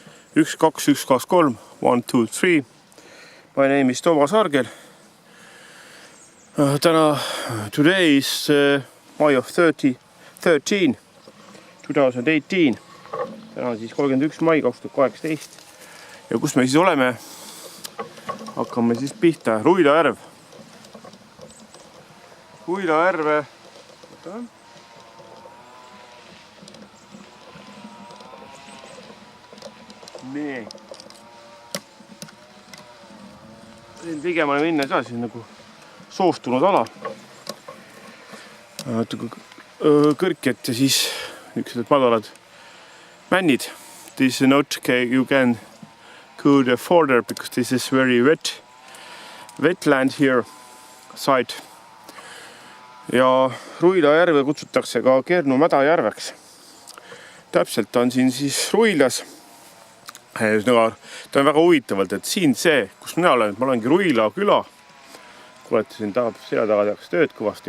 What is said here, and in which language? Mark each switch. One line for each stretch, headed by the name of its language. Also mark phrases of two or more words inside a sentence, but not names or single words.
English: 1, 2, 1, 2, 3, 1, 2, 3. My name is Toomas Argel. Today is May of 13, 2018.
Estonian: Täna on siis 31. mai 2018. Ja kus me siis oleme? Hakkame siis pihta. Ruila järv. Ruila järve. Nii. Ligemale minna edasi nagu soostunud ala. Kõrkjad ja siis niisugused madalad männid.
English: This is not okay, you can go further because this is very wetland here side.
Estonian: Ja Ruila järve kutsutakse ka Kernu mädajärveks. Täpselt on siin siis Ruilas. Ta on väga huvitavalt, et siin see, kus mina olen, ma olengi Ruila küla. Kuulete, siin selja taga tehakse tööd kõvasti.